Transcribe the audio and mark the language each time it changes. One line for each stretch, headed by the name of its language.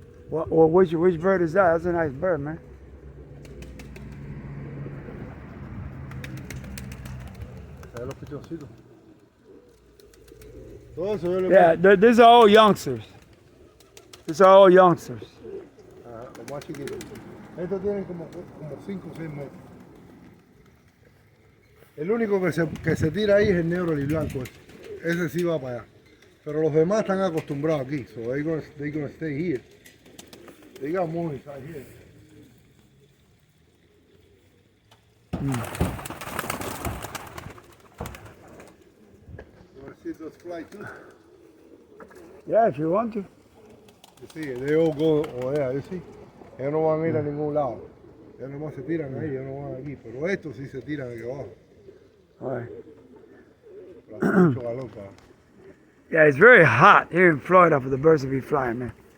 English: Which bird is that? That's a nice bird, man.
Spanish: ¿Sabes los pichoncitos? Todo eso yo le
English: Yeah, these are all youngsters. These are all youngsters.
Spanish: Los más chiquitos. Estos tienen como 5 o 6 metros. El único que se tira ahí es el negro y blanco. Ese sí va para allá. Pero los demás están acostumbrados aquí.
English: So they're gonna stay here. They got more inside here. You want to see those fly too? Yeah, if you want to. You see, they all go over there, you see.
Spanish: Ellos no van a ir a ningún lado. Ellos nomás se tiran ahí, ellos no van aquí. Pero estos sí se tiran aquí abajo.
English: All right.
Spanish: Pero hace mucho calor, cara.
English: Yeah, it's very hot here in Florida for the birds to be flying, man.